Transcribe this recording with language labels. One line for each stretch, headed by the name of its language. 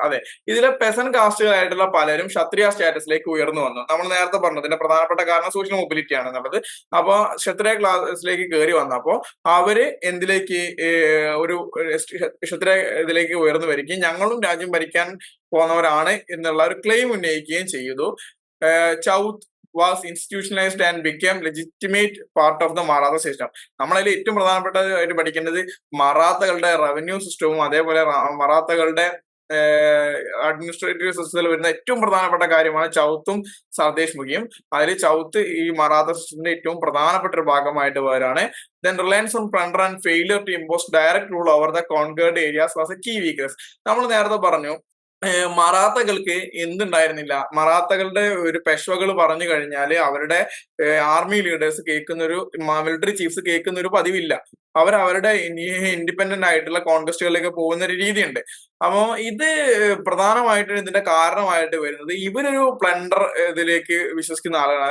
Malayalam: അതെ, ഇതിലെ പെസൻ കാസ്റ്റുകളായിട്ടുള്ള പലരും ക്ഷത്രിയ സ്റ്റാറ്റസിലേക്ക് ഉയർന്നു വന്നു. നമ്മൾ നേരത്തെ പറഞ്ഞു ഇതിന്റെ പ്രധാനപ്പെട്ട കാരണം സോഷ്യൽ മൊബിലിറ്റി ആണ് എന്നുള്ളത്. അപ്പൊ ക്ഷത്രിയ ക്ലാസിലേക്ക് കയറി വന്നപ്പോ അവര് എന്തിലേക്ക് ഒരു ക്ഷത്രിയ ഇതിലേക്ക് ഉയർന്നു വരികയും ഞങ്ങളും രാജ്യം ഭരിക്കാൻ പോന്നവരാണ് എന്നുള്ള ഒരു ക്ലെയിം ഉന്നയിക്കുകയും ചെയ്തു.
English: Chauth was institutionalized and became legitimate part of the Maratha system.
Malayalam: നമ്മളതിൽ ഏറ്റവും പ്രധാനപ്പെട്ടതായിട്ട് പഠിക്കേണ്ടത് മറാത്തകളുടെ റവന്യൂ സിസ്റ്റവും അതേപോലെ മറാത്തകളുടെ അഡ്മിനിസ്ട്രേറ്റീവ് സിസ്റ്റത്തിൽ വരുന്ന ഏറ്റവും പ്രധാനപ്പെട്ട കാര്യമാണ് ചൗത്തും സർദേശ് മുഖിയും. അതിൽ ചൗത്ത് ഈ മറാത്ത സിസ്റ്റത്തിന്റെ ഏറ്റവും പ്രധാനപ്പെട്ട ഒരു ഭാഗമായിട്ട് വരാണ്.
English: Then reliance on plunder and failure to impose direct rule over the conquered areas was a key weakness.
Malayalam: നമ്മൾ നേരത്തെ പറഞ്ഞു മറാത്തകൾക്ക് എന്തുണ്ടായിരുന്നില്ല, മറാത്തകളുടെ ഒരു പെഷ്വകൾ പറഞ്ഞു കഴിഞ്ഞാല് അവരുടെ ആർമി ലീഡേഴ്സ് കേൾക്കുന്ന ഒരു മിലിറ്ററി ചീഫ്സ് കേൾക്കുന്ന ഒരു പതിവില്ല. അവരുടെ ഇൻഡിപെൻഡന്റ് ആയിട്ടുള്ള കോൺക്വസ്റ്റുകളിലേക്ക് പോകുന്ന ഒരു രീതിയുണ്ട്. അപ്പോ ഇത് പ്രധാനമായിട്ടും ഇതിന്റെ കാരണമായിട്ട് വരുന്നത് ഇവരൊരു പ്ലണ്ടർ ഇതിലേക്ക് വിശ്വസിക്കുന്ന ആളുകളാണ്.